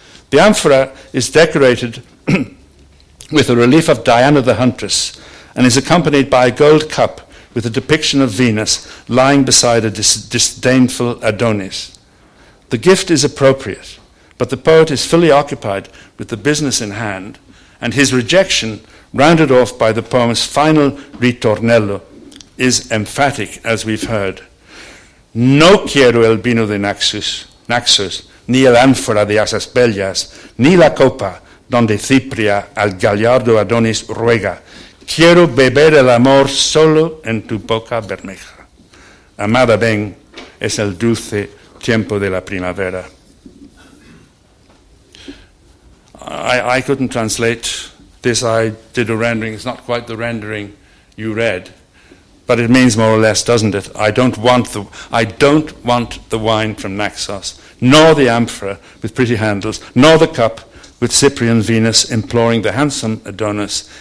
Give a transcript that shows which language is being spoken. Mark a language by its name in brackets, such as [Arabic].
[English] The amphora is decorated with a relief of Diana the Huntress and is accompanied by a gold cup with a depiction of Venus lying beside a disdainful Adonis. The gift is appropriate, but the poet is fully occupied with the business in hand, and his rejection, rounded off by the poem's final ritornello, is emphatic, as we've heard. [Spanish] No quiero el vino de Naxos, ni el ánfora de asas bellas, ni la copa donde Cipria al gallardo Adonis ruega. Quiero beber el amor solo en tu boca bermeja. Amada ven, es el dulce tiempo de la primavera. [English] I couldn't translate this. I did a rendering. It's not quite the rendering you read, but it means more or less, doesn't it? I don't want the wine from Naxos, nor the amphora with pretty handles, nor the cup with Cyprian Venus imploring the handsome Adonis.